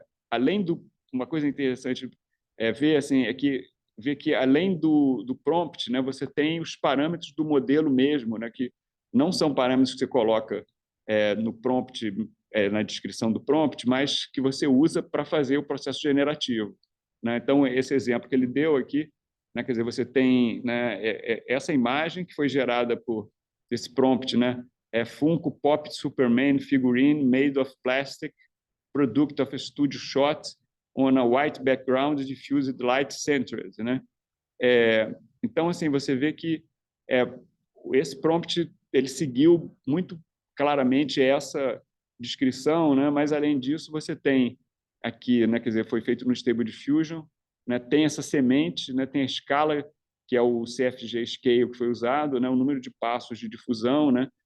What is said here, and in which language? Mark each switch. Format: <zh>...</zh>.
<pt>Além do uma coisa interessante ver assim é que ver que além do prompt, né, você tem os parâmetros do modelo mesmo, né, que não são parâmetros que você coloca no prompt, na descrição do prompt, mas que você usa para fazer o processo generativo, né? Então, esse exemplo que ele deu aqui, né, quer dizer, você tem, né, essa imagem que foi gerada por esse prompt, né?</pt> <en>Funko Pop Superman figurine made of plastic, product of a studio shot on a white background diffused light centered, né?</en> <pt>Então, assim, você vê que esse prompt ele seguiu muito claramente essa descrição, né? Mas além disso você tem aqui, né? Quer dizer, foi feito no Stable Diffusion, né? Tem essa semente, né? Tem a escala que é o CFG Scale que foi usado, né? O número de passos de difusão, né?</pt>